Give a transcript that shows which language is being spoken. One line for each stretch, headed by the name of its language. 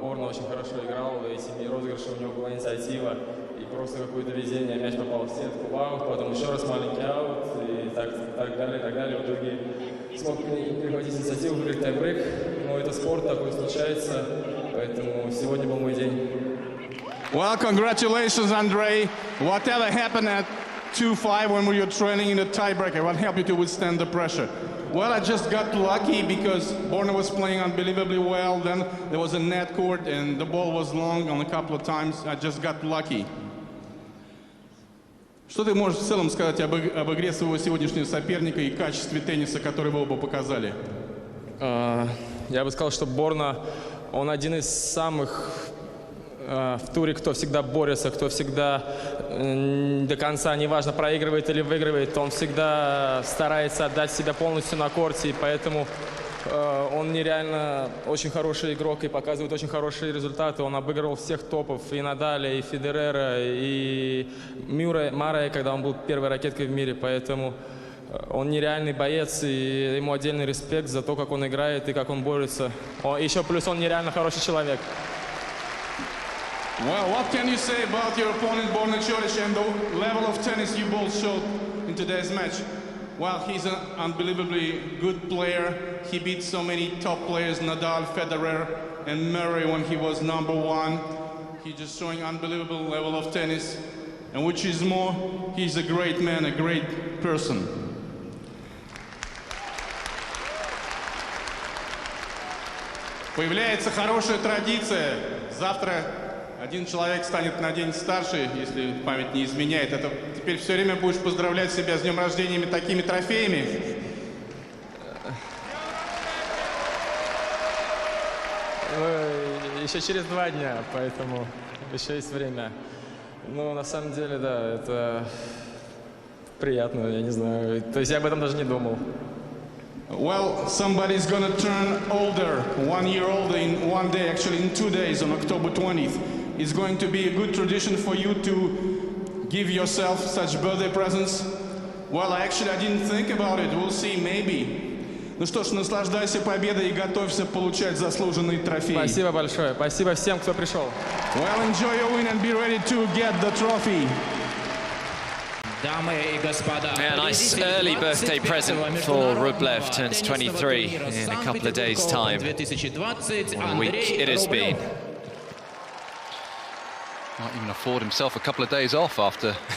Russian: Борна очень хорошо играл, и 7 розыгрышей у него была инициатива. И просто какое-то везение, мяч попал в сетку, в аут, потом еще раз маленький аут, и так далее, так далее. В итоге смог перехватить инициативу, выиграть тайбрейк. Но это спорт, такое случается, поэтому сегодня был мой день.
English: Well, congratulations, Andrey. Whatever happened at 2-5 when we were trailing in the tiebreaker, what helped you to withstand the pressure? Well, I just got lucky because Borna was playing unbelievably well. Then there was a net court and the ball was long on a couple of times. I just got lucky.
Russian: Что ты можешь в целом сказать об игре своего сегодняшнего соперника и качестве тенниса, который вы оба показали? Я бы сказал, что Борна, он один из самых в туре, кто всегда борется, кто всегда до конца, неважно, проигрывает или выигрывает, он всегда старается отдать себя полностью на корте, и поэтому он нереально очень хороший игрок и показывает очень хорошие результаты. Он обыгрывал всех топов, и Надаля, и Федерера, и Марея, когда он был первой ракеткой в мире, поэтому он нереальный боец, и ему отдельный респект за то, как он играет и как он борется. Еще плюс он нереально хороший человек.
English: Well, what can you say about your opponent, Borna Coric, and the level of tennis you both showed in today's match? Well, he's an unbelievably good player. He beat so many top players, Nadal, Federer, and Murray when he was #1. He's just showing unbelievable level of tennis. And which is more, he's a great man, a great person.
Russian: Появляется хорошая традиция. Завтра один человек станет на день старше, если память не изменяет. Это теперь все время будешь поздравлять себя с днем рождения такими трофеями? Еще через 2 дня, поэтому еще есть время. Ну, на самом деле, да, это приятно, я не знаю. То есть я об этом даже не думал.
English: Well, somebody's gonna turn older, 1 year older in 1 day, actually in 2 days, on October 20th. It's going to be a good tradition for you to give yourself such birthday presents. Well, I didn't think about it. We'll see, maybe.
Russian: Ну что ж, наслаждайся победой и готовься получать заслуженные трофеи. Спасибо большое. Спасибо всем, кто пришел.
English: Well, enjoy your win and be ready to get the trophy. Yeah, nice early birthday present for Rublev. Turns 23 in a couple of days' time. What a week it has been. Might even afford himself a couple of days off after